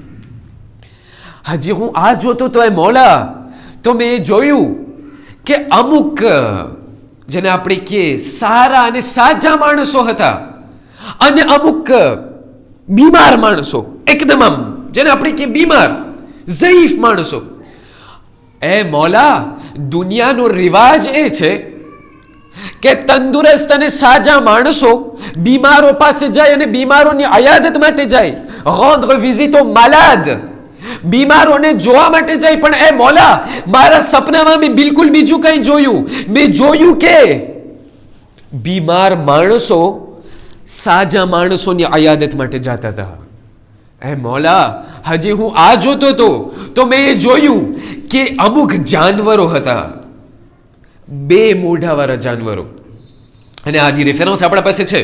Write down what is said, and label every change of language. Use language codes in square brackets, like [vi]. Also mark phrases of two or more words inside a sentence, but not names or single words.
[gu] હજી હું આ જોતો તો એ મોલા, તો મેં જોયું કે અમુક જેને આપણે કહીએ સારા અને સાજા માણસો હતા, અને અમુક બીમાર માણસો, એકદમ આમ જેને આપણે કહીએ બીમાર ઝઈફ માણસો. એ મોલા, દુનિયાનો રિવાજ એ છે કે તંદુરસ્ત અને સાજા માણસો બીમારો પાસે જાય અને બીમારોની અયાદત માટે જાય, [fr] rendre visite aux malades, [gu] બીમારોને જોવા માટે જાય. પણ એ મોલા, મારા સપનામાં મેં બિલકુલ બીજું કંઈ જોયું. મેં જોયું કે બીમાર માણસો સાજા માણસોની અયાદત માટે જતા હતા. એ મોલા, હજી હું આ જોતો હતો તો મેં એ જોયું કે અમુક જાનવરો હતા, 2 મોઢાવાળા જાનવરો, અને આની રેફરન્સ આપણા પાસે છે.